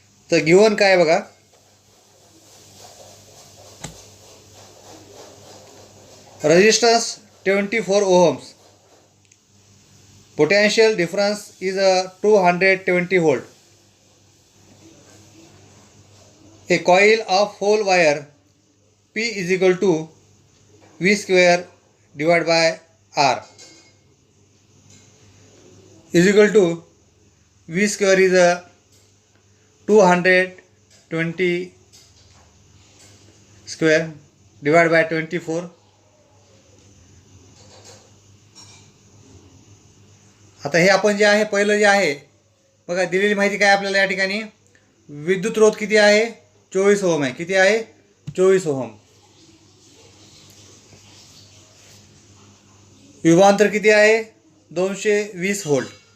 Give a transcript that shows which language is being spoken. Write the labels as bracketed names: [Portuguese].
[English] तर गिवन [Marathi] काय बघा, [English] Resistance 24 ohms, potential difference is 220 volt. A coil of whole wire P is equal to V square divided by R is equal to V square is 220 square divided by 24. [Marathi] आता हे आपण जे आहे पहिलं जे आहे बघा, दिलेली माहिती काय आपल्याला या ठिकाणी, विद्युत रोध किती आहे 24 ओहम आहे. किती आहे 24 ओहम. विभवांतर किती आहे 220 व्होल्ट.